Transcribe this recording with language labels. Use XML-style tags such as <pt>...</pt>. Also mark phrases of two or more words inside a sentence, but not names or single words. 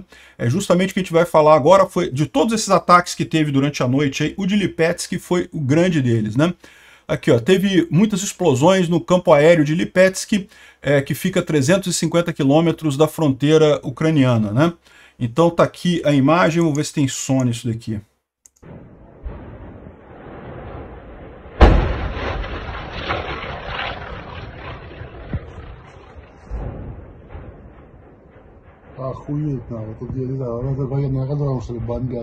<pt>Justamente o que a gente vai falar agora foi de todos esses ataques que teve durante a noite aí, o de Lipetsk foi o grande deles, né? Aqui, ó, teve muitas explosões no campo aéreo de Lipetsk, que fica a 350 quilômetros da fronteira ucraniana, né? Então tá aqui a imagem, vou ver se tem som nisso daqui.</pt> <ru>Охуеть надо, тут я не знаю, надо военный аэродром, что ли, бомбят.</ru>